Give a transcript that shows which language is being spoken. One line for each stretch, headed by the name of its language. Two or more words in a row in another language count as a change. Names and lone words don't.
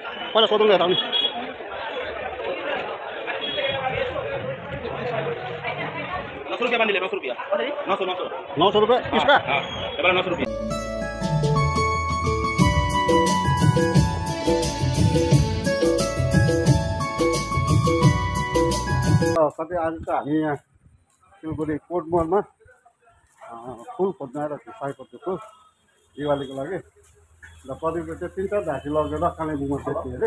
Nepali: पहिला सोधौँ न यता आउनु।
Hindi: 900 रुपया बंडल है, 900 रुपया। 900 रुपये इसका। हाँ, ये वाला 900 रुपया।
Nepali: साथै आज चाहिँ हामी यहाँ सिलगढी कोर्ट मोडमा फुल खोज्न आएर सयपत्री फुल दिवालीको लागि र प्रदीपले चाहिँ 3-4 झाँकी लगेर कालेबुङमा बेच्ने अरे।